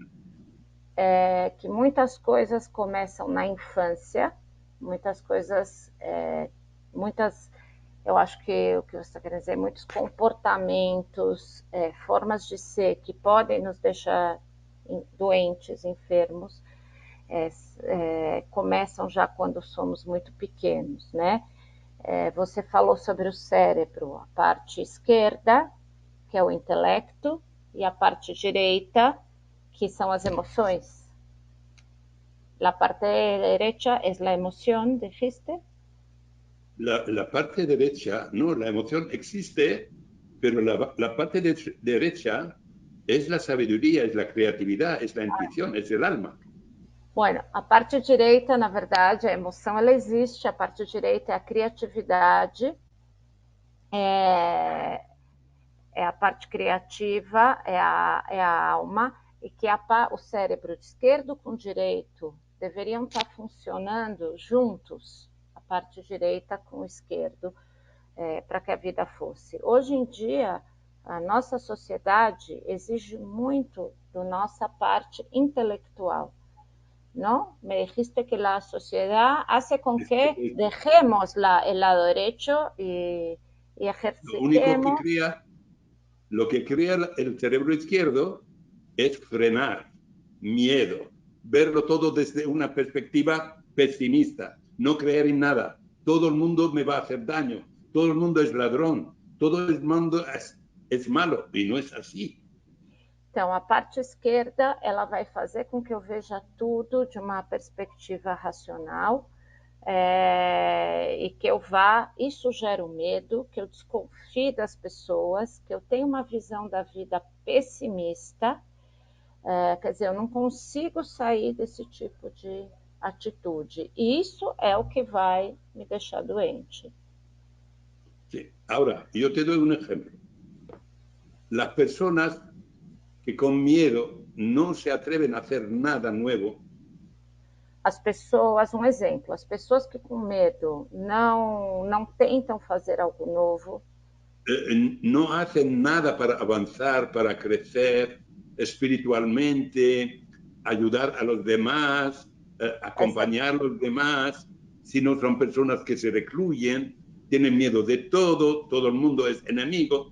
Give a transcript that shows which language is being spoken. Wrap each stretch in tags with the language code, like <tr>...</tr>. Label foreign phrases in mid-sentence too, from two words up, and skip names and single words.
<pt>Que muitas coisas começam na infância, muitas coisas, eu acho que o que você está querendo dizer, muitos comportamentos, formas de ser que podem nos deixar doentes, enfermos, começam já quando somos muito pequenos, né? Você falou sobre o cérebro, a parte esquerda, que é o intelecto, e a parte direita, que são as emoções.</pt> <es>La parte derecha es la emoción, dijiste. La parte derecha, no, la emoción existe, pero la parte derecha es la sabiduría, es la creatividad, es la intuición, es el alma. Bueno,</es> <pt>a parte direita, na verdade, a emoção ela existe, a parte direita é a criatividade, é a parte criativa, é a alma, e que o cérebro esquerdo com direito deveriam estar funcionando juntos, a parte direita com o esquerdo, para que a vida fosse. Hoje em dia, a nossa sociedade exige muito da nossa parte intelectual,</pt> <es>¿no? Me dijiste que la sociedad hace con que dejemos el lado derecho y Lo único que ejercitemos. crea, lo que crea el cerebro izquierdo es frenar, miedo, verlo todo desde una perspectiva pesimista, no creer en nada. Todo el mundo me va a hacer daño, todo el mundo es ladrón, todo el mundo es malo, y no es así.</es> <pt>Então, a parte esquerda, ela vai fazer com que eu veja tudo de uma perspectiva racional, e que eu vá, isso gera o medo, que eu desconfie das pessoas, que eu tenha uma visão da vida pessimista, quer dizer, eu não consigo sair desse tipo de atitude. E isso é o que vai me deixar doente.</pt> <es>Sí. Ahora, yo te doy un ejemplo. Las personas que con miedo no se atreven a hacer nada nuevo.</es> <pt>As pessoas, um exemplo, as pessoas que com medo não tentam fazer algo novo,</pt> <es>no hacen nada para avanzar, para crecer espiritualmente, ayudar a los demás, acompañar a los demás, sino son personas que se recluyen, tienen miedo de todo, todo el mundo es enemigo.</es>